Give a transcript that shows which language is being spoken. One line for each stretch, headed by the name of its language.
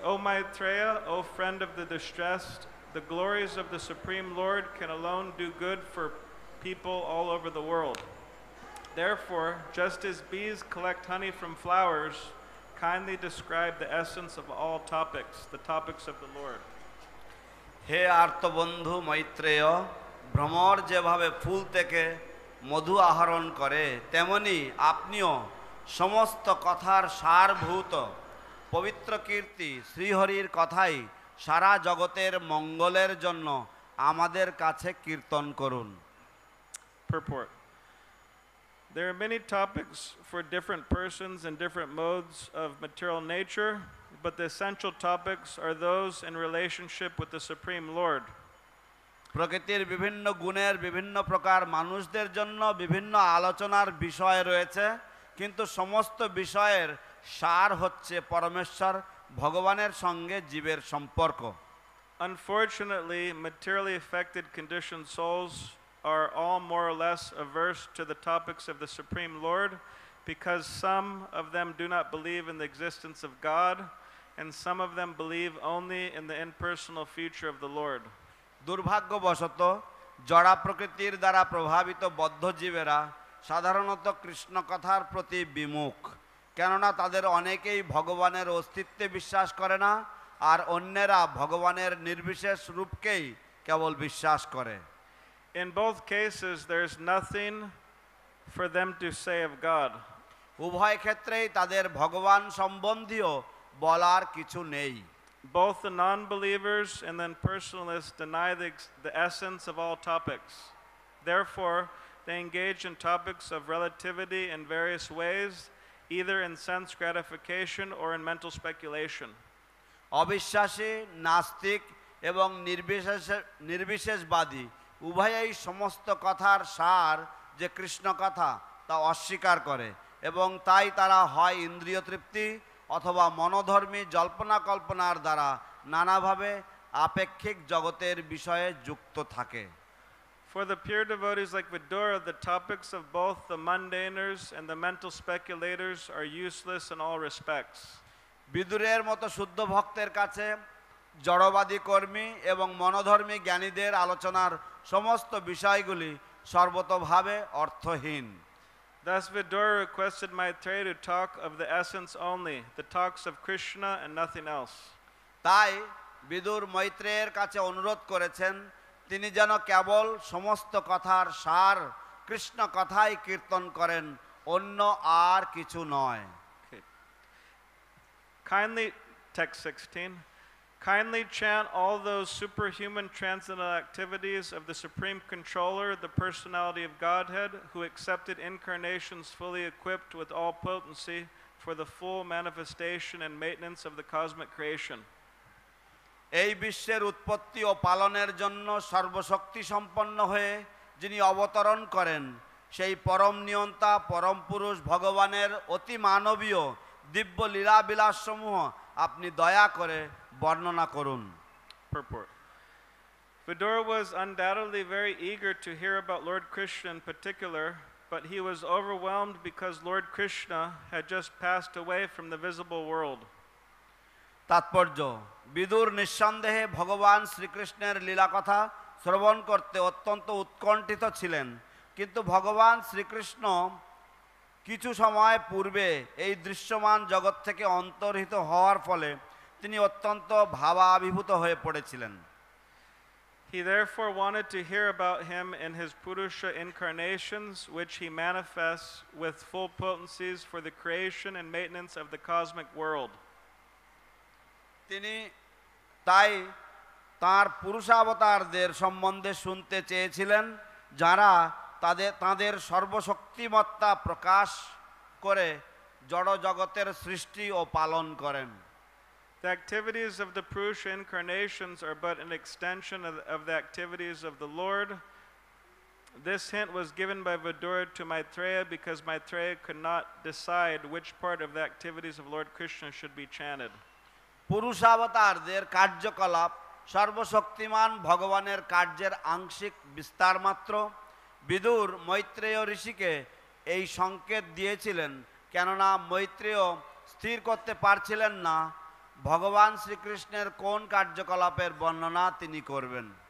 English: O Maitreya, O friend of the distressed, the glories of the Supreme Lord can alone do good for people all over the world. Therefore, just as bees collect honey from flowers, kindly describe the essence of all topics, the topics of the Lord.
Bangla: হে আর্তবন্ধু মৈত্রেয়, ভ্রমর যেভাবে ফুল থেকে মধু আহরণ করে, তেমনি আপনিও সমস্ত কথার সারভূত পবিত্র কীর্তি শ্রীহরির কথাই সারা জগতের মঙ্গলের জন্য আমাদের কাছে কীর্তন করুন।
English: Purport. There are many topics for different persons and different modes of material nature, but the essential topics are those in relationship with the Supreme Lord.
Bangla: প্রকৃতির বিভিন্ন গুণের বিভিন্ন প্রকার মানুষদের জন্য বিভিন্ন আলোচনার বিষয় রয়েছে, কিন্তু সমস্ত বিষয়ের সার হচ্ছে পরমেশ্বর ভগবানের সঙ্গে জীবের সম্পর্ক।
English: Unfortunately, materially affected conditioned souls are all more or less averse to the topics of the Supreme Lord because some of them do not believe in the existence of God and some of them believe only in the impersonal future of the Lord.
Bangla: দুর্ভাগ্যবশত জড়া প্রকৃতির দ্বারা প্রভাবিত বদ্ধ জীবেরা সাধারণত কৃষ্ণ কথার প্রতি বিমুখ, কেননা তাদের অনেকেই ভগবানের অস্তিত্বে বিশ্বাস করে না আর অন্যেরা ভগবানের নির্বিশেষ রূপকেই কেবল বিশ্বাস করে।
English: In both cases there is nothing for them to say of God.
Bangla: উভয় ক্ষেত্রেই তাদের ভগবান সম্বন্ধীয় বলার কিছু নেই।
English: Both the non-believers and the impersonalists deny the essence of all topics. Therefore, they engage in topics of relativity in various ways, either in sense gratification or in mental speculation.
Bangla: অবিশ্বাসী, নাস্তিক এবং নির্বিশেষবাদী উভয়েই সমস্ত কথার সার যে কৃষ্ণ কথা তা অস্বীকার করে এবং তাই তারা হয় ইন্দ্রিয় তৃপ্তি অথবা মনোধর্মী জল্পনা কল্পনার দ্বারা নানাভাবে আপেক্ষিক জগতের বিষয়ে যুক্ত থাকে।
English: For the pure devotees like Vidura, the topics of both the mundaners and the mental speculators are useless in all respects.
Bangla: বিদুরের মতো শুদ্ধ ভক্তের কাছে জড়বাদী কর্মী এবং মনোধর্মী জ্ঞানীদের আলোচনার সমস্ত বিষয়গুলি সর্বতোভাবে অর্থহীন।
English: Thus Vidura requested Maitreya to talk of the essence only, the talks of Krishna and nothing else.
Bangla: তাই বিদুর মৈত্রেয়ের কাছে অনুরোধ করেছেন তিনি যেন কেবল সমস্ত কথার সার কৃষ্ণ কথাই কীর্তন করেন, অন্য আর কিছু নয়।
English: Kindly, text 16, kindly chant all those superhuman transcendental activities of the Supreme Controller, the Personality of Godhead, who accepted incarnations fully equipped with all potency for the full manifestation and maintenance of the cosmic creation.
Bangla: এই বিশ্বের উৎপত্তি ও পালনের জন্য সর্বশক্তি সম্পন্ন হয়ে যিনি অবতরণ করেন সেই পরম নিয়ন্তা পরম পুরুষ ভগবানের অতি মানবীয় দিব্য লীলা বিলাসসমূহ আপনি দয়া করে বর্ণনা করুন।
English: Purport. Vidura was undoubtedly very eager to hear about Lord Krishna in particular, but he was overwhelmed because Lord Krishna had just passed away from the visible world.
Bangla: তাৎপর্য, বিদুর নিঃসন্দেহে ভগবান শ্রীকৃষ্ণের লীলা কথা শ্রবণ করতে অত্যন্ত উৎকণ্ঠিত ছিলেন, কিন্তু ভগবান শ্রীকৃষ্ণ কিছু সময় পূর্বে এই দৃশ্যমান জগৎ থেকে অন্তর্হিত হওয়ার ফলে তিনি অত্যন্ত ভাবাভিভূত হয়ে পড়েছিলেন।
English: He therefore wanted to hear about him in his Purusha incarnations, which he manifests with full potencies for the creation and maintenance of the cosmic world.
Bangla: তিনি তাই তাঁর পুরুষাবতারদের সম্বন্ধে শুনতে চেয়েছিলেন যারা তাদের সর্বশক্তিমত্তা প্রকাশ করে জড় জগতের সৃষ্টি ও পালন করেন।
English: The activities of the Purusha incarnations are but an extension of the activities of the Lord. This hint was given by Vidura to Maitreya because Maitreya could not decide which part of the activities of Lord Krishna should be chanted.
Bangla: পুরুষাবতারদের কার্যকলাপ সর্বশক্তিমান ভগবানের কার্যের আংশিক বিস্তার মাত্র। বিদুর মৈত্রেয় ঋষিকে এই সংকেত দিয়েছিলেন কেননা মৈত্রেয় স্থির করতে পারছিলেন না ভগবান শ্রীকৃষ্ণের কোন কার্যকলাপের বর্ণনা তিনি করবেন।